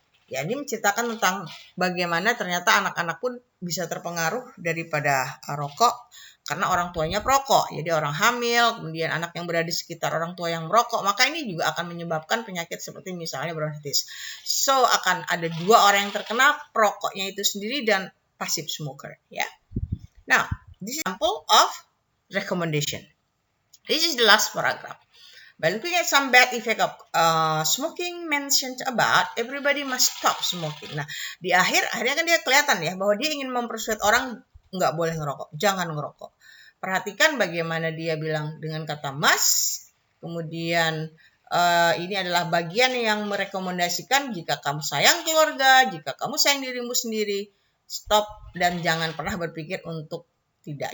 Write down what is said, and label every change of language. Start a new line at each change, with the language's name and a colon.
Indonesian: Ya, ini menceritakan tentang bagaimana ternyata anak-anak pun bisa terpengaruh daripada rokok karena orang tuanya perokok. Jadi orang hamil, kemudian anak yang berada di sekitar orang tua yang merokok, maka ini juga akan menyebabkan penyakit seperti misalnya bronkitis. So, akan ada 2 orang yang terkena, perokoknya itu sendiri dan passive smoker, ya.
English: Now, this is example of recommendation. This is the last paragraph. By looking at some bad effect of smoking mentioned about, everybody must stop smoking.
Indonesian: Nah, di akhirnya kan dia kelihatan ya bahwa dia ingin mempersuade orang nggak boleh ngerokok, jangan ngerokok. Perhatikan bagaimana dia bilang dengan kata must, kemudian ini adalah bagian yang merekomendasikan jika kamu sayang keluarga, jika kamu sayang dirimu sendiri, stop dan jangan pernah berpikir untuk tidak.